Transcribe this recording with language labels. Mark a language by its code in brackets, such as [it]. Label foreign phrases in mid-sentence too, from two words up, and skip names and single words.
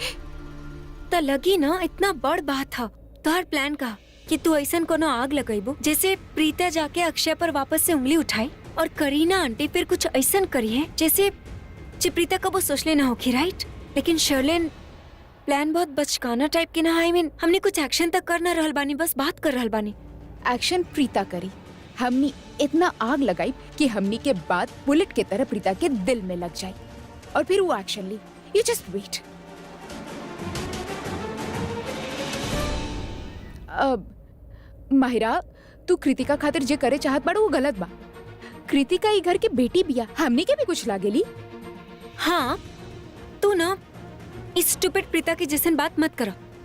[bho] त लगी ना इतना बड़ बात था तोहर प्लान का कि तू ऐसा कोनो आग लगाइबो जैसे प्रीता जाके अक्षय पर वापस से उंगली उठाई और करीना आंटी फिर कुछ ऐसा करी है जैसे प्रीता कबो सोचले ना होगी, राइट? लेकिन शर्लिन, प्लान बहुत बचकाना टाइप की ना। [en] I mean [bho] हमने कुछ एक्शन तक कर ना रहल बानी, बस बात कर रहल बानी। एक्शन प्रीता करी, हमनी इतना आग लगाई कि हमनी के बाद बुलेट के तरह प्रीता के दिल में लग जाए और फिर वो एक्शन ली। [en] you just wait. [bho] अब माहिरा, तू कृतिका खातिर जे करे चाहत बाड़ू वो गलत बा। कृतिका ई घर के बेटी बिया, हमनी के भी कुछ लागेली। हाँ, तू ना इस स्टूपिड प्रीता की जैसन बात मत करो।